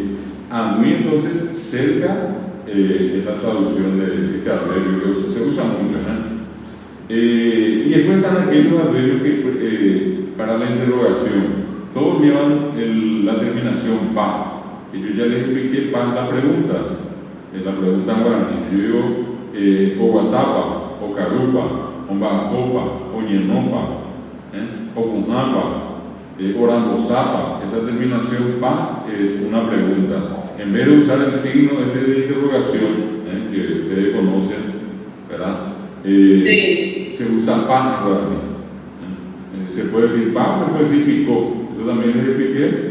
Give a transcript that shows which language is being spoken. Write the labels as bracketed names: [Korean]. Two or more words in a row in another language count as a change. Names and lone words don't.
[Spanish] Anui, entonces, cerca es la traducción de este adverbio que se usa mucho. Y después están aquellos adverbios que para la interrogación. Todos llevan la terminación pa. Y yo ya les expliqué pa la pregunta. La pregunta en guaraní. Si yo digo Oguatapa, o Carupa, o Mbacopa, o Ñenopa, o Cunapa, Orambosapa, esa terminación pa es una pregunta. En vez de usar el signo de interrogación, que ustedes conocen, ¿verdad? Se usa pa en guaraní. Se puede decir pa o se puede decir picó. Eso también les expliqué.